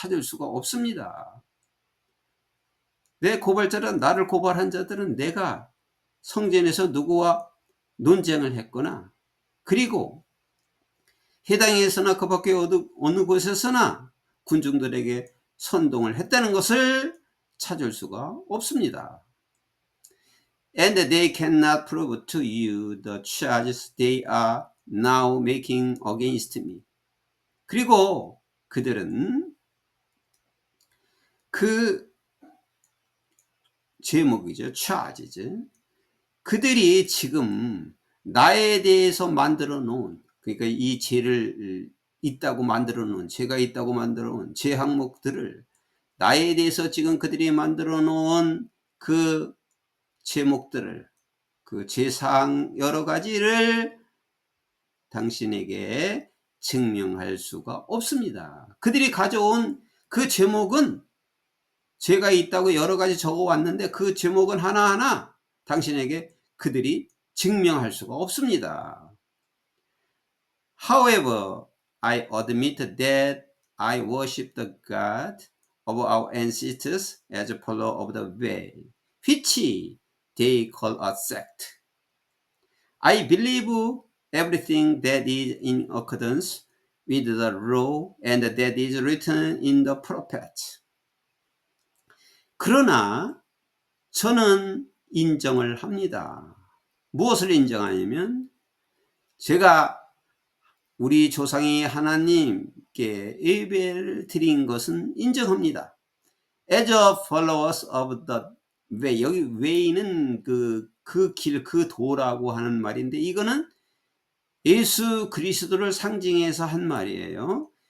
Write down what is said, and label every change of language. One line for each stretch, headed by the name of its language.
Korean: 찾을 수가 없습니다. 내 고발자는, 나를 고발한 자들은 내가 성전에서 누구와 논쟁을 했거나, 그리고 해당에서나 그 밖에 어느 곳에서나 군중들에게 선동을 했다는 것을 찾을 수가 없습니다.
English: And they cannot prove to you the charges they are now making against me.
Korean: 그리고 그들은 그 제목이죠.
English: charges.
Korean: 그들이 지금 나에 대해서 만들어 놓은, 그러니까 이 죄를 있다고 만들어 놓은, 죄가 있다고 만들어 놓은 죄 항목들을, 나에 대해서 지금 그들이 만들어 놓은 그 제목들을, 그 죄사항 여러 가지를 당신에게 증명할 수가 없습니다. 그들이 가져온 그 제목은, 죄가 있다고 여러 가지 적어 왔는데 그 제목은 하나하나 당신에게 그들이 증명할 수가 없습니다.
English: However, I admit that I worship the God of our ancestors as a follower of the way, which they call a sect. I believe everything that is in accordance with the law and that is written in the prophets.
Korean: 그러나 저는 인정을 합니다. 무엇을 인정하냐면, 제가 우리 조상이 하나님께 예배를 드린 것은 인정합니다.
English: As a followers of the way,
Korean: 여기 way는 그 길, 그 도라고 하는 말인데, 이거는 예수 그리스도를 상징해서 한 말이에요.